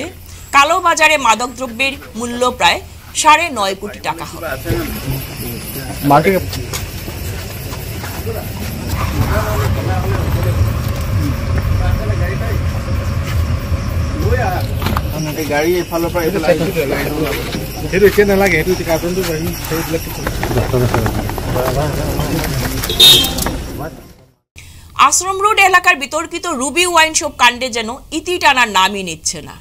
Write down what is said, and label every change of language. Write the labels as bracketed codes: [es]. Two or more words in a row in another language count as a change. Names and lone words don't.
[bn] কালো বাজারে মাদক দ্রব্যের মূল্য প্রায় 9.5 কোটি টাকা হবে। [as] গাড়ি এফালৰ পৰা এইটো সেইটো এতিয়া নালাগে, সেইটো কাৰ্টনটো [bn] আশ্রম রোড এলাকার বিতর্কিত রুবি ওয়াইন শপ কাণ্ডে যেন ইতি টানার নামই নিচ্ছে না।